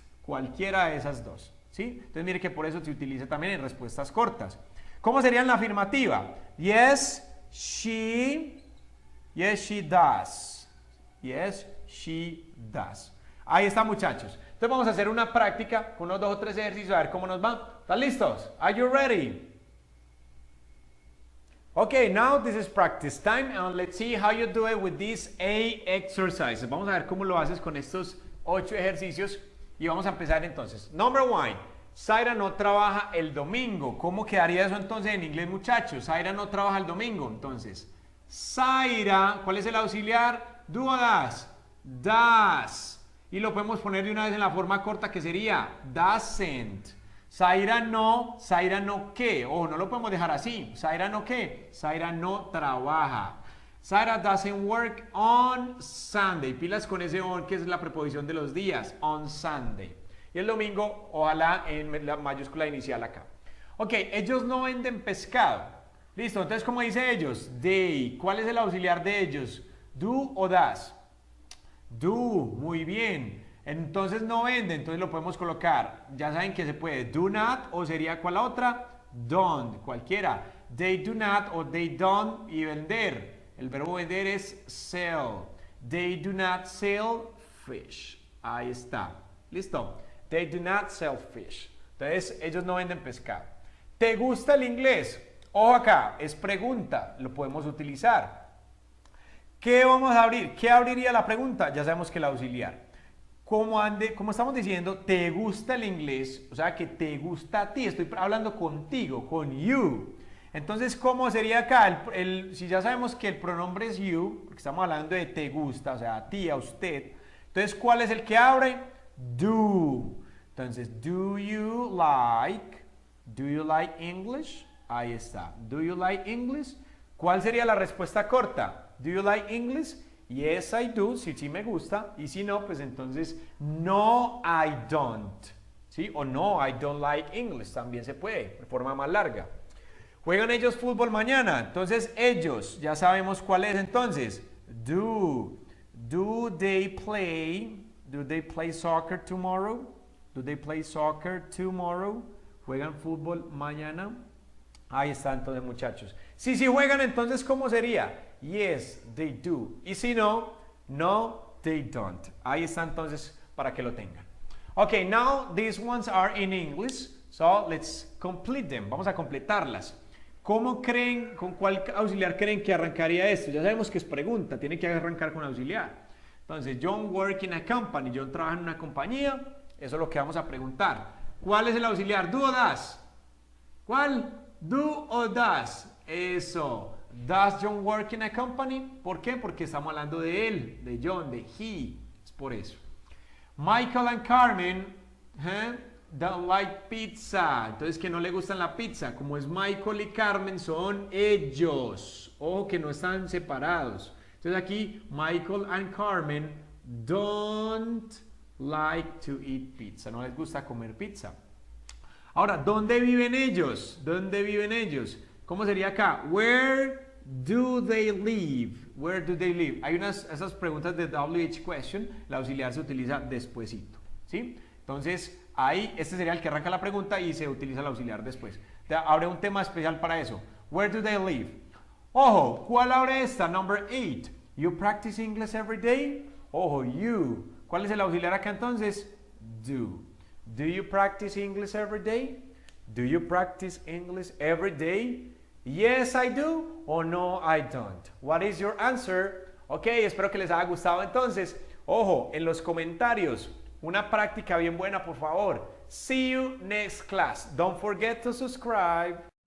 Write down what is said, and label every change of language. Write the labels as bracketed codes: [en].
[es] Cualquiera de esas dos. ¿Sí? Entonces mire que por eso se utiliza también en respuestas cortas. ¿Cómo sería en la afirmativa? Yes, she does. [en] Yes, she does. [es] Ahí está, muchachos. Entonces vamos a hacer una práctica con unos 2 o 3 ejercicios a ver cómo nos va. ¿Están listos? [en] Are you ready? Okay, now this is practice time and let's see how you do it with these 8 exercises. [es] Vamos a ver cómo lo haces con estos 8 ejercicios. Y vamos a empezar entonces. Number 1. Zaira no trabaja el domingo. ¿Cómo quedaría eso entonces en inglés, muchachos? Zaira no trabaja el domingo. Entonces, Zaira, ¿cuál es el auxiliar? Do o does. Does. Y lo podemos poner de una vez en la forma corta que sería doesn't. Zaira no ¿qué? Oh, no lo podemos dejar así. Zaira no ¿qué? Zaira no trabaja. [en] Zaira doesn't work on Sunday. [es] Pilas con ese on, que es la preposición de los días. On Sunday. Y el domingo, ojalá en la mayúscula inicial acá. Ok, ellos no venden pescado. Listo, entonces, ¿cómo dice ellos? They. ¿Cuál es el auxiliar de ellos? Do o does. Do. Muy bien. Entonces no venden. Entonces lo podemos colocar. Ya saben que se puede. Do not o sería ¿cuál la otra? Don't. Cualquiera. [en] They do not o they don't y vender. [es] El verbo vender es sell. [en] They do not sell fish. [es] Ahí está. ¿Listo? [en] They do not sell fish. [es] Entonces, ellos no venden pescado. ¿Te gusta el inglés? Ojo acá, es pregunta. Lo podemos utilizar. ¿Qué vamos a abrir? ¿Qué abriría la pregunta? Ya sabemos que el auxiliar. Como estamos diciendo, ¿te gusta el inglés? O sea, que te gusta a ti. Estoy hablando contigo, con you. Entonces, ¿cómo sería acá? Si ya sabemos que el pronombre es you, porque estamos hablando de te gusta, o sea, a ti, a usted. Entonces, ¿cuál es el que abre? [en] Do. Entonces, do you like English? [es] Ahí está. [en] Do you like English? [es] ¿Cuál sería la respuesta corta? [en] Do you like English? Yes, I do. [es] Si sí me gusta. Y si no, pues entonces, no, [en] I don't. [es] ¿Sí? [en] O no, I don't like English. [es] También se puede, de forma más larga. ¿Juegan ellos fútbol mañana? Entonces, ellos, ya sabemos cuál es entonces. [en] Do they play soccer tomorrow? Do they play soccer tomorrow? [es] ¿Juegan fútbol mañana? Ahí está entonces, muchachos. Si juegan, entonces, ¿cómo sería? [en] Yes, they do. [es] Y si no, [en] no, they don't. [es] Ahí está entonces para que lo tengan. [en] Okay, now these ones are in English. So let's complete them. [es] Vamos a completarlas. ¿Cómo creen, con cuál auxiliar creen que arrancaría esto? Ya sabemos que es pregunta, tiene que arrancar con auxiliar. [en] Entonces, John work in a company. [es] John trabaja en una compañía. Eso es lo que vamos a preguntar. ¿Cuál es el auxiliar? ¿Do o does? ¿Cuál? ¿Do o does? Eso. [en] ¿Does John work in a company? [es] ¿Por qué? Porque estamos hablando de él, de John, de he. Es por eso. [en] Michael and Carmen don't like pizza. [es] Entonces, que no le gustan la pizza. Como es Michael y Carmen, son ellos. Ojo que no están separados. [en] Entonces, aquí, Michael and Carmen don't like to eat pizza. [es] No les gusta comer pizza. Ahora, ¿dónde viven ellos? ¿Dónde viven ellos? ¿Cómo sería acá? [en] Where do they live? Where do they live? [es] Hay esas preguntas de WH question. El auxiliar se utiliza despuesito. ¿Sí? Entonces, ahí, este sería el que arranca la pregunta y se utiliza el auxiliar después. Habrá un tema especial para eso. [en] Where do they live? [es] Ojo, ¿cuál abre esta? [en] Number 8. You practice English every day? [es] Ojo, you. ¿Cuál es el auxiliar acá entonces? [en] Do. Do you practice English every day? Do you practice English every day? Yes, I do. O no, I don't. What is your answer? [es] Ok, espero que les haya gustado entonces. Ojo, en los comentarios, una práctica bien buena, por favor. [en] See you next class. Don't forget to subscribe.